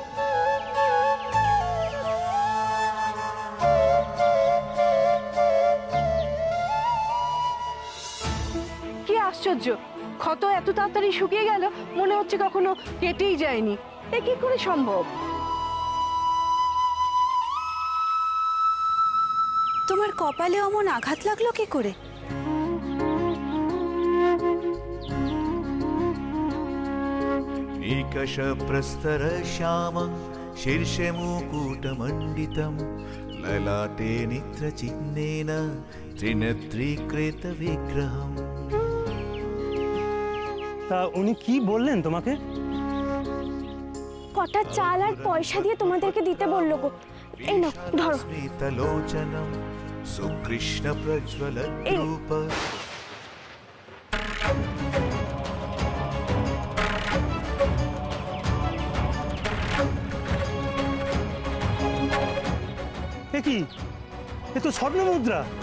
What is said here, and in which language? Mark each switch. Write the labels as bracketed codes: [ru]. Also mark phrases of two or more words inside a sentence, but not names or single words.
[bn] কি আশ্চর্য, ক্ষত এত তাড়াতাড়ি শুকিয়ে গেল, মনে হচ্ছে কখনো কেটেই যায়নি। এ কি করে সম্ভব? তোমার কপালে অমন আঘাত লাগলো কি করে? [sa] निकष प्रस्तर श्यामं शीर्षे मुकुटमण्डितं ललाटे नेत्रचिह्नेन त्रिनेत्रीकृतविग्रहम्। [bn] তা উনি কি বললেন তোমাকে? কটা চাল আর পয়সা দিয়ে তোমাদেরকে দিতে বললো গো। এই নাও ধরো। [sa] स्मितलोचनं सुकृष्ण प्रज्वलद्रूप। [bn] কি, এ তো স্বর্ণ মুদ্রা।